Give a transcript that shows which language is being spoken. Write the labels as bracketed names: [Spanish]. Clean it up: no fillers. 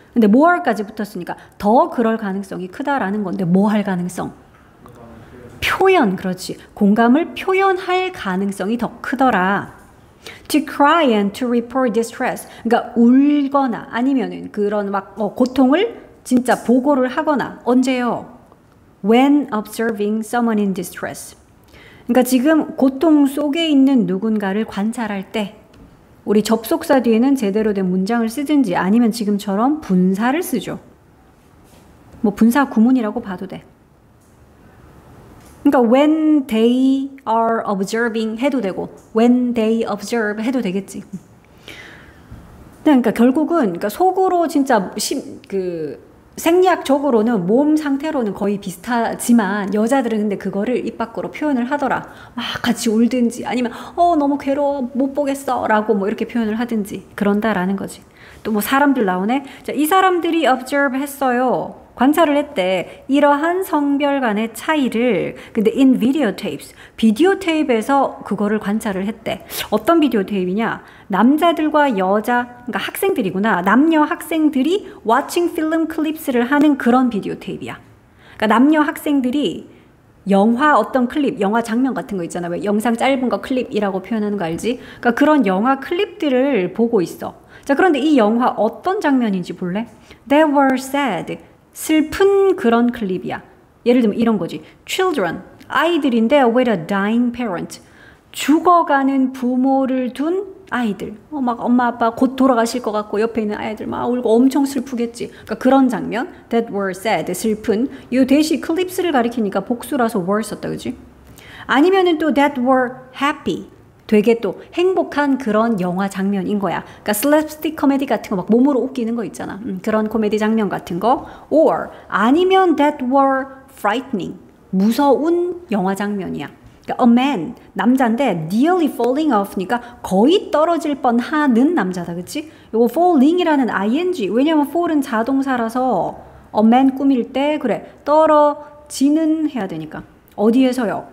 [Korean] 근데 more까지 붙었으니까 더 그럴 가능성이 크다라는 건데 뭐 할 가능성? 표현, 그렇지. 공감을 표현할 가능성이 더 크더라. [English] To cry and to report distress, [Korean] 그러니까 울거나 아니면은 그런 막 고통을 진짜 보고를 하거나. 언제요? [English] When observing someone in distress. [Korean] 그러니까 지금 고통 속에 있는 누군가를 관찰할 때 우리 접속사 뒤에는 제대로 된 문장을 쓰든지 아니면 지금처럼 분사를 쓰죠. 뭐 분사 구문이라고 봐도 돼. 그러니까 [English] when they are observing [Korean] 해도 되고 [English] when they observe [Korean] 해도 되겠지. 그러니까 결국은 그러니까 속으로 진짜 생리학적으로는 몸 상태로는 거의 비슷하지만 여자들은 근데 그거를 입 밖으로 표현을 하더라. 막 같이 울든지 아니면 너무 괴로워 못 보겠어 라고 뭐 이렇게 표현을 하든지 그런다라는 거지. 또 뭐 사람들 나오네. 자, 이 사람들이 observe 했어요. 관찰을 했대. 이러한 성별 간의 차이를. 근데 [English] in videotapes, [Korean] 비디오 테이프에서 그거를 관찰을 했대. 어떤 비디오 테이프냐? 남자들과 여자, 그러니까 학생들이구나. 남녀 학생들이 [English] watching film clips [Korean] 를 하는 그런 비디오 테이프야. 그러니까 남녀 학생들이 영화 어떤 클립, 영화 장면 같은 거 있잖아. 왜 영상 짧은 거 클립이라고 표현하는 거 알지? 그러니까 그런 영화 클립들을 보고 있어. 자, 그런데 이 영화 어떤 장면인지 볼래? [English] They were sad. [Korean] 슬픈 그런 클립이야. 예를 들면 이런 거지. [English] Children, [Korean] 아이들인데 [English] with a dying parent. [Korean] 죽어가는 부모를 둔 아이들. 막 엄마 아빠 곧 돌아가실 것 같고 옆에 있는 아이들 막 울고 엄청 슬프겠지. 그러니까 그런 장면. [English] That were sad, [Korean] 슬픈. 이 대시 클립스를 가리키니까 복수라서 were 썼다, 그지? 아니면은 또 [English] that were happy. [Korean] 되게 또 행복한 그런 영화 장면인 거야. 그러니까 슬랩스틱 코미디 같은 거 막 몸으로 웃기는 거 있잖아. 그런 코미디 장면 같은 거. [English] Or [Korean] 아니면 [English] that were frightening. [Korean] 무서운 영화 장면이야. 그러니까 [English] a man, [Korean] 남자인데 [English] nearly falling off [Korean] 니까 거의 떨어질 뻔하는 남자다. 그치? 이거 falling이라는 ing. 왜냐면 fall은 자동사라서 a man 꾸밀 때 그래. 떨어지는 해야 되니까. 어디에서요?